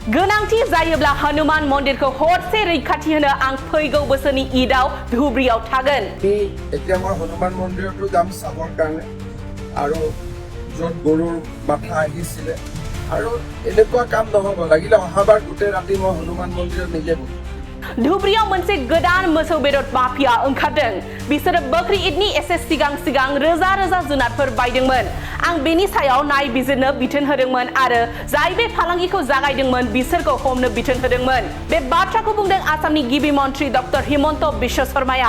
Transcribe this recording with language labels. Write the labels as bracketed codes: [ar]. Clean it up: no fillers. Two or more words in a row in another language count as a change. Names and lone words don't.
[brx] गोनांथि जायोब्ला हनुमान मन्दिरखौ हरसे रैखाथि होनो आं फैगौ बोसोरनि ईदआव धुबुरीयाव थागोन। [as] এতিয়া মই হনুমান মন্দিৰতো যাম চাবৰ কাৰণে আৰু য'ত গৰুৰ মাথা আহিছিলে আৰু এনেকুৱা কাম নহ'ব লাগিলে অহাবাৰ গোটেই ৰাতি মই হনুমান মন্দিৰত নিজে [brx] धुबुरीयाव मोनसे गोदान मोसौ बेदर माफिया ओंखारदों। बिसोरो बकरी ईदनि एसे सिगां रोजा रोजा जुनारफोर बायदोंमोन। आं बेनि सायाव नायबिजिरनो बिथोन होदोंमोन आरो जाय बे फालांगिखौ जागायदोंमोन बिसोरखौ हमनो बिथोन होदोंमोन। बे बाथ्राखौ बुंदों आसामनि गिबि मन्थ्रि डक्टर हिमन्त बिश्व शर्माया।